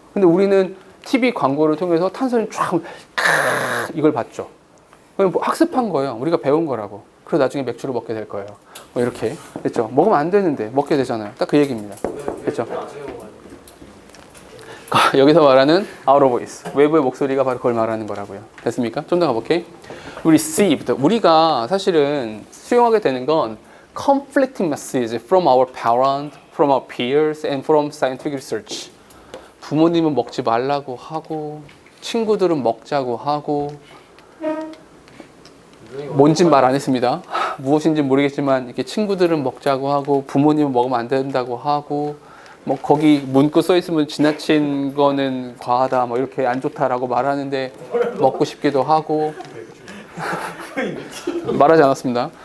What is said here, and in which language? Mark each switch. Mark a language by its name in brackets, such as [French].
[Korean] 근데 우리는 TV 광고를 통해서 탄산이 쫙 이걸 봤죠. 그럼 학습한 거예요. 우리가 배운 거라고. 그리고 나중에 맥주를 먹게 될 거예요. 뭐 이렇게 그렇죠. 먹으면 안 되는데 먹게 되잖아요. 딱 그 얘기입니다. 그렇죠. 여기서 말하는 outer voice, 외부의 목소리가 바로 그걸 말하는 거라고요. 됐습니까? 좀 더 가볼게. [English] received, [Korean] 우리가 사실은 수용하게 되는 건 [English] conflicting message from our parent, from our peers, and from scientific research. [Korean] 부모님은 먹지 말라고 하고 친구들은 먹자고 하고 뭔진 말 안 했습니다. 무엇인지 모르겠지만 이렇게 친구들은 먹자고 하고 부모님은 먹으면 안 된다고 하고 뭐 거기 문구 써 있으면 지나친 거는 과하다 뭐 이렇게 안 좋다라고 말하는데 먹고 싶기도 하고 말하지 않았습니다.